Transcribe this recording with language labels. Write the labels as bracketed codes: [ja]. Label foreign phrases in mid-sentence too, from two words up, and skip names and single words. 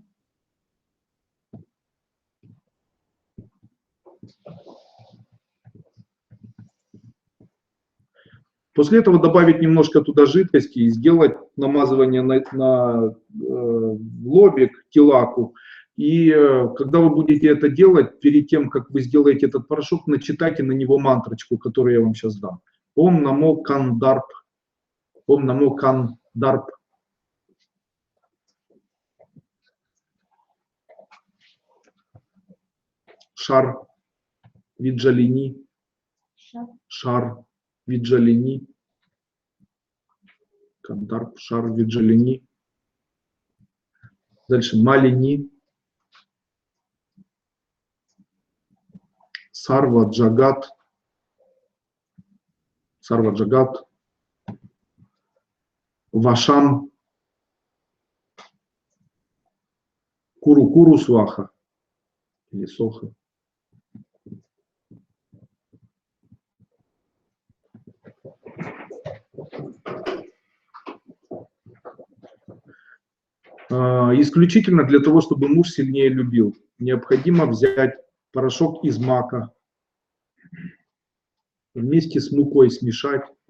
[ru] После этого добавить немножко туда жидкости и сделать намазывание на лобик, тилаку. И когда вы будете это делать, перед тем, как вы сделаете этот порошок, начитайте на него мантрочку, которую я вам сейчас дам. [sa] ॐ नमो कन्दर्प। ॐ नमो कन्दर्प. शर विजालिनी, शर विजालिनी, कन्दर्प, शर विजालिनी. [ru] Дальше малини, [sa] सर्व जगत्, वशं, कुरु स्वाहा или соха. [ru] Исключительно для того, чтобы муж сильнее любил, необходимо взять порошок из мака, вместе с мукой смешать.